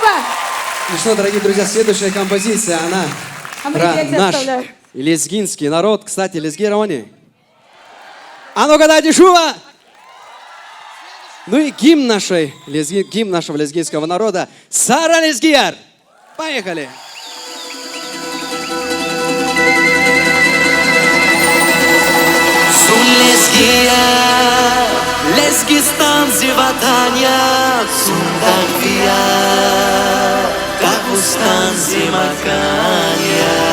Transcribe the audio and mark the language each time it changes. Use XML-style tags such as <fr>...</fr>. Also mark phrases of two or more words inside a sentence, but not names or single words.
<ru>Ну что, дорогие друзья, следующая композиция, она про наш лезгинский народ. Кстати, лезги Романи. А ну-ка, дайте шума! Ну и гимн нашего лезгинского народа Сара Лезгияр. Поехали!</ru> <lez>Sun Lezgiyar, Lezgistan zivatanya, Sun Dagviyar, Dagustan zimakanya.</lez>